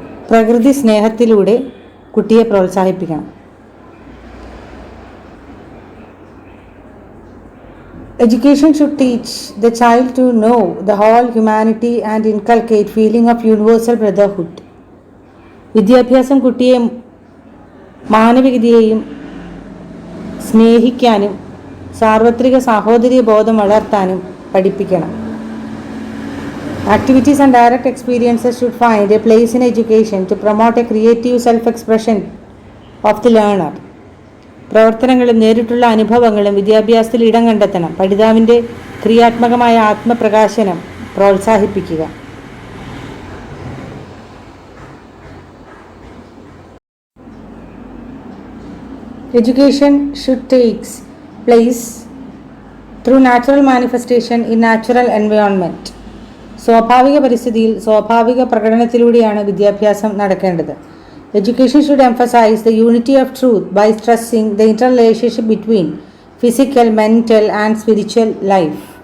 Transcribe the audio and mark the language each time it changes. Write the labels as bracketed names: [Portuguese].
[Malayalam] പ്രകൃതി സ്നേഹത്തിലൂടെ കുട്ടിയെ പ്രോത്സാഹിപ്പിക്കണം. [English] Education should teach the child to know the whole humanity and inculcate feeling of universal brotherhood. [Malayalam] വിദ്യാഭ്യാസം കുട്ടിയെ മാനവികതയെയും സ്നേഹിക്കാനും സാർവത്രിക സാഹോദര്യ ബോധം വളർത്താനും പഠിപ്പിക്കണം. [English] Activities and direct experiences should find a place in education to promote a creative self-expression of the learner. [Malayalam] പ്രവർത്തനങ്ങളും നേരിട്ടുള്ള അനുഭവങ്ങളും വിദ്യാഭ്യാസത്തിൽ ഇടം കണ്ടെത്തണം. പഠിതാവിൻ്റെ ക്രിയാത്മകമായ ആത്മപ്രകാശനം പ്രോത്സാഹിപ്പിക്കുക. [English] Education should take place through natural manifestation in natural environment. [Malayalam] സ്വാഭാവിക പരിസ്ഥിതിയിൽ സ്വാഭാവിക പ്രകടനത്തിലൂടെയാണ് വിദ്യാഭ്യാസം നടക്കേണ്ടത്. [English] Education should emphasize the unity of truth by stressing the interrelationship between physical, mental and spiritual life.